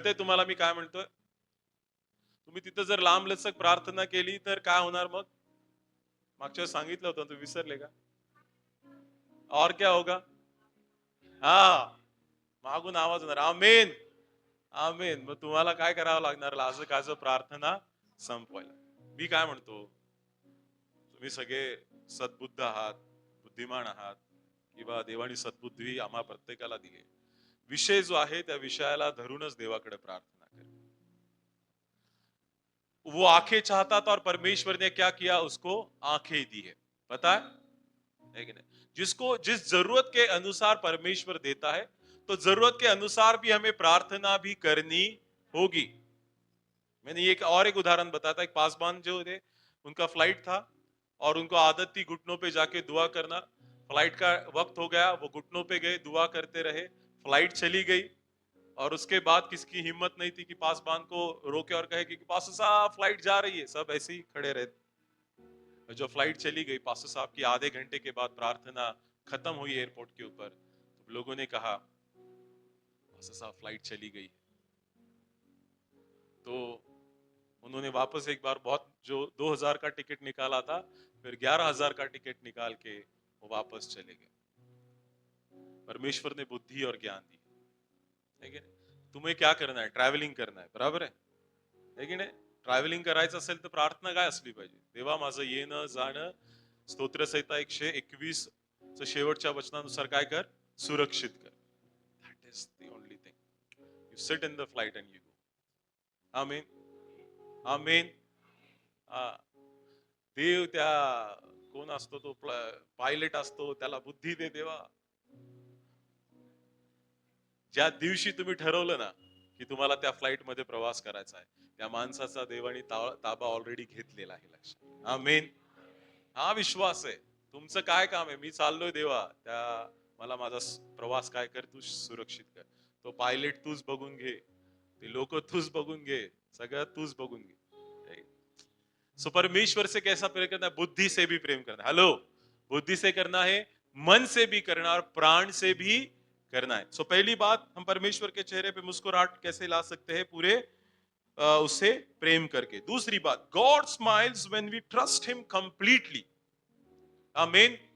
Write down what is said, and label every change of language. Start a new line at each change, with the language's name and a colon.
Marathi: कळतंय तुम्हाला मी काय म्हणतोय? तुम्ही तिथं जर लांब लचक प्रार्थना केली तर काय होणार मग? मागच्या वेळेस सांगितलं होतं, तुम्ही विसरले का?
Hindi: और क्या होगा?
Marathi: हा, मागून आवाज होणार आमेन आमेन। मग तुम्हाला काय करावं लागणार? लाज काज प्रार्थना संपवायला। मी काय म्हणतो, तुम्ही सगळे सद्बुद्ध आहात, बुद्धिमान आहात, किंवा देवानी सद्बुद्धी आम्हा प्रत्येकाला दिली। विषय जो आहे त्या विषयाला धरूनच देवाकडे प्रार्थना कर।
Hindi: वो आंखें चाहता था और परमेश्वर ने क्या किया? उसको आंखें दी है। पता है कि नहीं? जिसको जिस जरूरत के अनुसार परमेश्वर देता है, तो जरूरत के अनुसार भी हमें प्रार्थना भी करनी होगी। मैंने एक और एक उदाहरण बताया था। एक पासवान जो थे, उनका फ्लाइट था और उनको आदत थी घुटनों पे जाके दुआ करना। फ्लाइट का वक्त हो गया, वो घुटनों पे गए, दुआ करते रहे, फ्लाइट चली गई। और उसके बाद किसकी हिम्मत नहीं थी कि पासवान को रोके और कहे कि पास्टर साहब फ्लाइट जा रही है। सब ऐसे ही खड़े रहे। जो फ्लाइट चली गई, पास्टर साहब की आधे घंटे के बाद प्रार्थना खत्म हुई एयरपोर्ट के ऊपर, तो लोगों ने कहा पास्टर साहब फ्लाइट चली गई। तो उन्होंने वापस एक बार बहुत, जो 2000 का टिकट निकाला था, फिर 11,000 का टिकट निकाल के वो वापस चले गए। परमेश्वर ने बुद्धि और ज्ञान दी, है की नाही? तुम्हें क्या करना है? ट्रॅव्हलिंग करना है,
Marathi: बरोबर आहे की नाही? ट्रॅव्हलिंग करायचं असेल तर प्रार्थना काय असली पाहिजे? देवा माझं येणं जाणं स्तोत्रसहिता 121 शेवटच्या वचनानुसार काय कर? सुरक्षित कर।
English: That is the only thing. You sit in the flight and you go.
Marathi: आमेन आमेन। देव त्या, कोण असतो तो पायलट असतो, त्याला बुद्धी दे देवा। ज्या दिवशी तुम्ही ठरवलं ना की तुम्हाला त्या फ्लाइट मध्ये प्रवास करायचा आहे, त्या माणसाचा देवाने ताबा ऑलरेडी घेतलेला आहे. लक्षात. आमेन. हा विश्वास आहे. तुमचं काय काम आहे? मी चाललोय देवा, त्या मला माझा प्रवास काय कर, तू सुरक्षित कर. तो पायलट तूच बघून घे, ते लोक तूच बघून घे, सगळं तूच बघून घे.
Hindi: सो परमेश्वर से कैसा प्रेम करना है? बुद्धि से भी प्रेम करना है. हेलो, बुद्धि से करना है, मन से भी करना और प्राण से भी करना है. सो पहली बात, हम परमेश्वर के चेहरे पे मुस्कुराहट कैसे ला सकते हैं? पूरे उससे प्रेम करके. दूसरी बात,
English: God smiles when we trust him completely.
Hindi: आमीन.